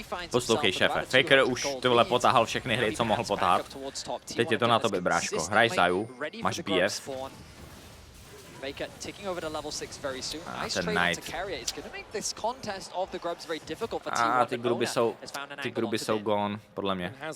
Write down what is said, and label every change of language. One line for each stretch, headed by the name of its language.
Czech: Poslouchej, šéfe, Faker už ty vole potahal všechny hry, co mohl potáhat. Teď je to na tobě, bráško. Hraj Zaju, máš BF.
English: Faker ticking over to level 6 very soon. Nice trade to carry. It's going to make this contest of the grubs very difficult for T1.
Czech: Ty gruby jsou gone, podle mě.